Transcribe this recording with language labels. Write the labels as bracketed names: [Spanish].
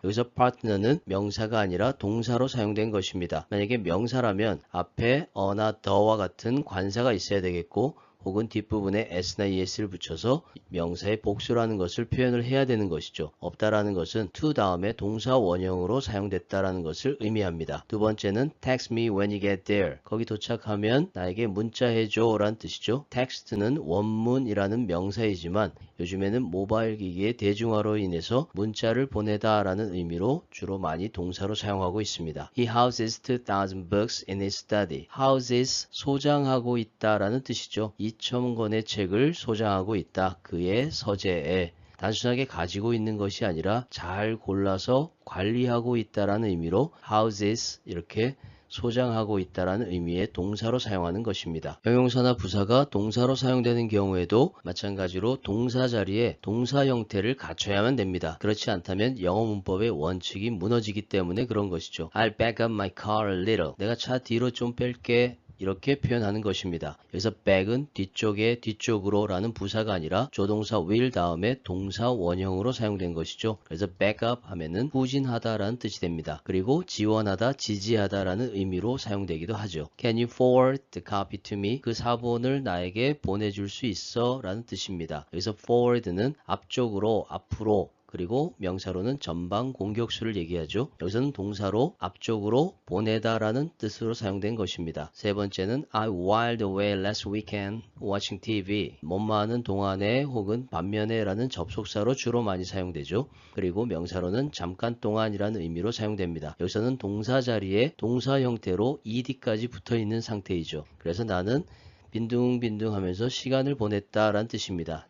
[Korean] 여기서 partner는 명사가 아니라 동사로 사용된 것입니다. 만약에 명사라면 앞에 어나 더와 같은 관사가 있어야 되겠고 혹은 뒷부분에 s나 es를 붙여서 명사의 복수라는 것을 표현을 해야 되는 것이죠. 없다라는 것은 to 다음에 동사 원형으로 사용됐다라는 것을 의미합니다. 두 번째는 [English] text me when you get there. [Korean] 거기 도착하면 나에게 문자해줘 라는 뜻이죠. text는 원문이라는 명사이지만 요즘에는 모바일 기기의 대중화로 인해서 문자를 보내다 라는 의미로 주로 많이 동사로 사용하고 있습니다. [English] He houses 2,000 books in his study. [Korean] houses 소장하고 있다 라는 뜻이죠. 2,000권의 책을 소장하고 있다. 그의 서재에. 단순하게 가지고 있는 것이 아니라 잘 골라서 관리하고 있다라는 의미로 houses 이렇게 소장하고 있다라는 의미의 동사로 사용하는 것입니다. 형용사나 부사가 동사로 사용되는 경우에도 마찬가지로 동사 자리에 동사 형태를 갖춰야만 됩니다. 그렇지 않다면 영어 문법의 원칙이 무너지기 때문에 그런 것이죠. [English] I'll back up my car a little. [Korean] 내가 차 뒤로 좀 뺄게. 이렇게 표현하는 것입니다. 여기서 back은 뒤쪽에 뒤쪽으로 라는 부사가 아니라 조동사 will 다음에 동사 원형으로 사용된 것이죠. 그래서 back up 하면은 후진하다 라는 뜻이 됩니다. 그리고 지원하다, 지지하다 라는 의미로 사용되기도 하죠. [English] Can you forward the copy to me? [Korean] 그 사본을 나에게 보내줄 수 있어? 라는 뜻입니다. 여기서 forward는 앞쪽으로, 앞으로 그리고 명사로는 전방 공격수를 얘기하죠. 여기서는 동사로 앞쪽으로 보내다라는 뜻으로 사용된 것입니다. 세 번째는 [English] I whiled away last weekend watching TV. [Korean] 뭐뭐하는 동안에 혹은 반면에 라는 접속사로 주로 많이 사용되죠. 그리고 명사로는 잠깐 동안이라는 의미로 사용됩니다. 여기서는 동사 자리에 동사 형태로 ed까지 붙어 있는 상태이죠. 그래서 나는 빈둥빈둥 하면서 시간을 보냈다라는 뜻입니다.